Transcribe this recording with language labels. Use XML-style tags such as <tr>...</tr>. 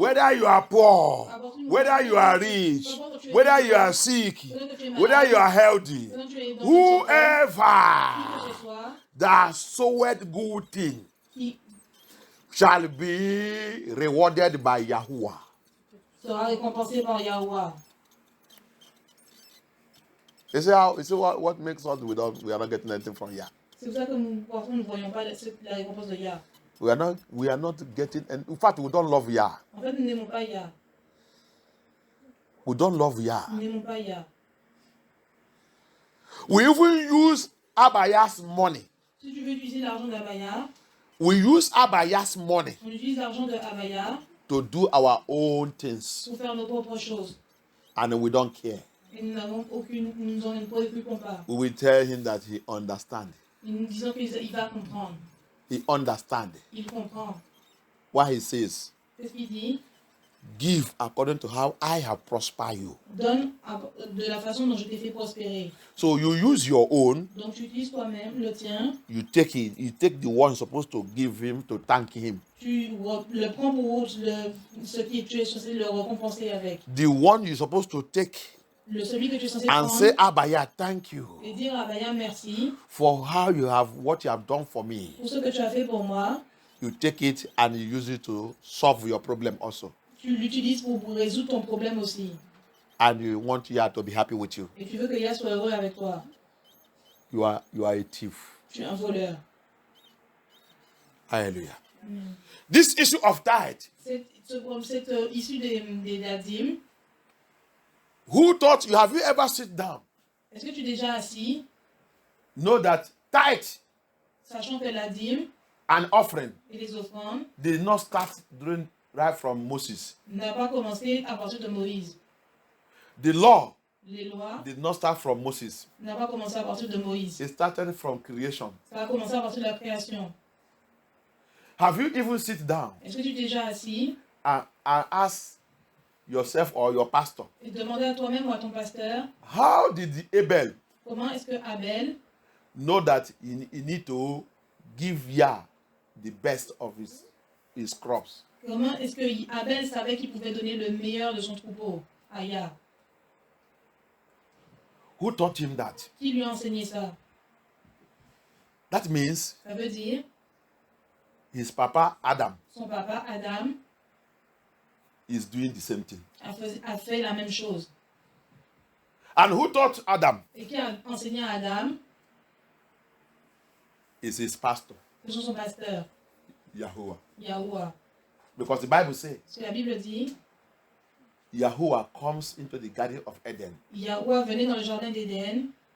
<en>whether you are poor, whether you are rich, whether you are sick, whether you are healthy,</en> <fr>quand tu es dans qui que</fr> <en>whoever</en> <fr>ce soit,</fr> <en>that soweth good thing</en> <fr>qui</fr> <en>shall be rewarded by Yahuwah.</en> <fr>sera récompensé par Yahweh.</fr> <en>You see what makes us we are not getting anything from Yah.</en> <fr>C'est pour ça que nous, parfois, nous ne voyons pas la récompense de Yah.</fr> <en>We are not getting, and in fact, we don't love Yah.</en> <fr>En fait, nous n'aimons pas Yah.</fr> <en>We don't love Yah.</en> <fr>Nous n'aimons pas Yah.</fr> <en>We even use Abaya's money.</en> <fr>Si tu veux utiliser l'argent d'Abaya,</fr> <en>We use Abaya's money</en> <fr>on utilise l'argent de Abaya</fr> <en>to do our own things,</en> <fr>pour faire nos propres choses.</fr> <en>and we don't care.</en> <fr>Et nous n'avons aucune, nous nous en préoccupons pas.</fr> <en>We will tell him that he understands.</en> <fr>Et nous disons qu'il va comprendre.</fr> <en>He understands.</en> <fr>Il comprend.</fr> <en>What he says,</en> <fr>Qu'est-ce qu'il dit?</fr> <en>give according to how I have prospered you.</en> <fr>Donne de la façon dont je t'ai fait prospérer.</fr> <en>So you use your own,</en> <fr>Donc tu utilises toi-même le tien.</fr> <en>you take it, you take the one you're supposed to give him to thank him.</en> <fr>Tu le prends pour ce qui tu es censé le récompenser avec.</fr> <en>The one you're supposed to take</en> <fr>Celui que tu es censé</fr> <en>and</en> <fr>prendre</fr> <en>say, Abaya, thank you</en> <fr>et dire à Abaya merci</fr> <en>for what you have done for me.</en> <fr>pour ce que tu as fait pour moi.</fr> <en>You take it and you use it to solve your problem also.</en> <fr>Tu l'utilises pour résoudre ton problème aussi.</fr> <en>And you want Yah to be happy with you.</en> <fr>Et tu veux que Yah soit heureux avec toi.</fr> <en>You are a thief.</en> <fr>Tu es un voleur.</fr> <en>Hallelujah. This issue of tithe,</en> <fr>Cette issue des dîmes,</fr> <en>who taught you? Have you ever sit down?</en> <fr>est-ce que tu es déjà assis,</fr> <en>Know that tithe</en> <fr>sachant que la dîme</fr> <en>and offering</en> <fr>et les offrandes</fr> <en>did not start right from Moses.</en> <fr>n'a pas commencé à partir de Moïse.</fr> <en>The law</en> <fr>Les lois</fr> <en>did not start from Moses.</en> <fr>n'a pas commencé à partir de Moïse.</fr> <en>It started from creation.</en> <fr>Ça a commencé à partir de la création.</fr> <en>Have you even sit down</en> <fr>Est-ce que tu es déjà assis</fr> <en>and ask yourself or your pastor,</en> <fr>et demander à toi-même ou à ton pasteur</fr> <en>how did Abel</en> <fr>comment est-ce que Abel</fr> <en>know that he need to give Yah the best of his crops?</en> <fr>Comment est-ce que Abel savait qu'il pouvait donner le meilleur de son troupeau à Yah?</fr> <en>Who taught him that?</en> <fr>Qui lui a enseigné ça?</fr> <en>That means</en> <fr>Ça veut dire</fr> <en>his papa Adam</en> <fr>son papa Adam</fr> <en>is doing the same thing.</en> <fr>a fait la même chose.</fr> <en>And who taught Adam?</en> <fr>Et qui a enseigné à Adam?</fr> <en>Is his pastor,</en> <fr>Ce sont son pasteur,</fr> <en>Yahuwah.</en> <fr>Yahuwah.</fr> <en>Because the Bible says</en> <fr>Ce que la Bible dit,</fr> <en>Yahuwah comes into the Garden of Eden.</en> <fr>Yahuwah venait dans le jardin d'Éden.</fr>